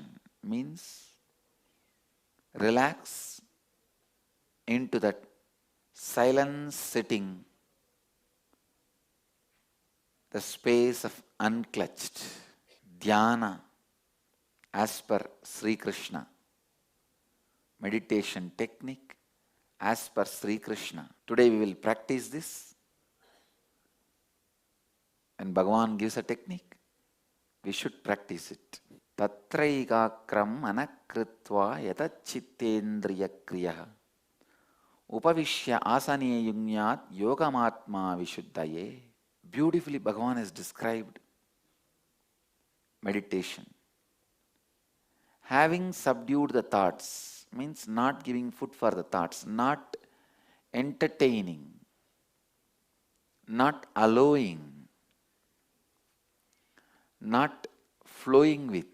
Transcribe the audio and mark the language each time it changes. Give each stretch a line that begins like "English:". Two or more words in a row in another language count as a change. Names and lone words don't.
English: Means relax into that silent sitting, the space of unclutched dhyana as per Sri Krishna, meditation technique as per Sri Krishna. Today we will practice this, and Bhagavan gives a technique. We should practice it.
Sanskrit: तत्रैकाग्रं मनःकृत्वा यतचित्तेन्द्रिय क्रियः उपविश्य आसने युञ्ज्याद् योगमात्म विशुद्धये.
English: Beautifully Bhagavan has described meditation. Having subdued the thoughts means not giving food for the thoughts, not entertaining, not allowing, not flowing with.